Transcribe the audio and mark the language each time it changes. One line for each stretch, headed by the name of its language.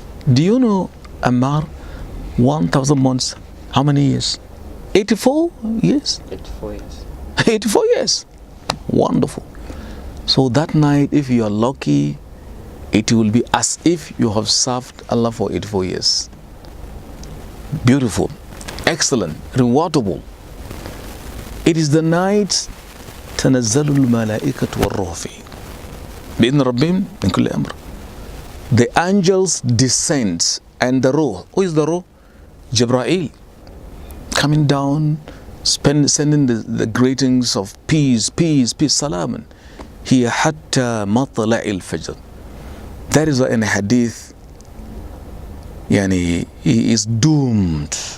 English: Do you know, Ammar, 1,000 months, how many years? 84 years? 84 years. 84 years. Wonderful. So that night, if you are lucky, it will be as if you have served Allah for 84 years. Beautiful, excellent, rewardable.
Arabic: It is the night تنزل الملائكة والروح فيه بإذن ربهم من كل أمر.
English: The angels descend, and the ruh. Who is the ruh? Jibreel, coming down, sending the greetings of peace, peace, peace, salaman. Here hatta matla' al-fajr. That is why in a hadith, he is doomed.